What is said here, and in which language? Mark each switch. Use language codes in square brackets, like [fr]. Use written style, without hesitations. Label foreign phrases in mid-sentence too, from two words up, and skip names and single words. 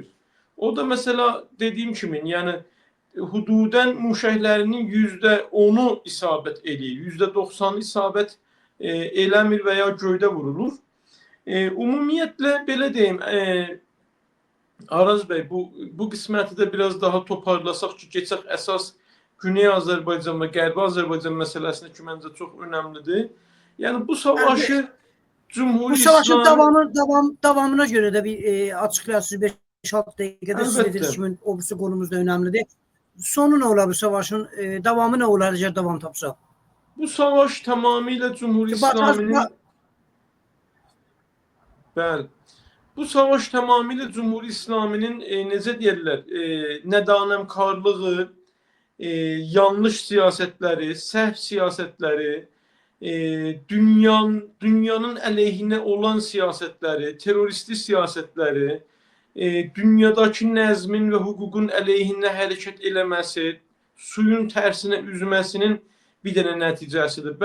[az] O da mesela dediyim kimi, yəni hududen muşəhlərinin %10'u isabət eləyir, %90'ı isabət eləmir və ya göydə vurulur. Ümumiyyətlə belə deyim, Araz bəy, bu qisməti də biraz daha toparlasaq ki, keçək əsas Güney Azərbaycan və Qərbi Azərbaycan məsələsinə ki, məncə çox önəmlidir. Yəni bu savaşı Cumhur İslam... Bu savaşın davamına göre de bir açıklayasınız 5-6 dəqiqədə siz dediniz ki, o konumuz da önemlidir. [tr] Sonu ne olar bu savaşın? Davamı ne olar eğer devam tapsa? Bu savaş tamamıyla Cumhur İslam'ın... [az] Bəli. Bu savaş tamamıyla Cumhur İslam'ın necə deyirlər, nədanəmkarlığı, yanlış siyasetleri, səhv siyasetleri, dünyanın əleyhinə olan siyasetleri, teröristi siyasetleri, dünyadakı nəzmin və hüququn əleyhinə hərəkət eləməsi, suyun tərsinə üzməsinin bir dənə nəticəsidir.